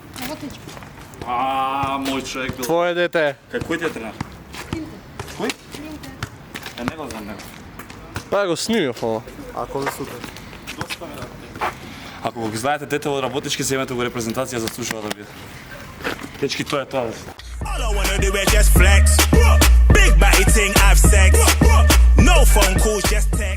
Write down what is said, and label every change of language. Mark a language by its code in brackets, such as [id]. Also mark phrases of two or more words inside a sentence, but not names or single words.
[mk] Мој човек бил. Твое дете. Кој ти е тренер? Кој? Е, не го знам, него. Па го снимив ова. Ако да супер. Ако го знаете дете од работнички, земете го репрезентација, заслужува да биде. Дечки, тоа е тоа. [en] All I wanna do is just flex. Big body thing, have sex. No phone calls, just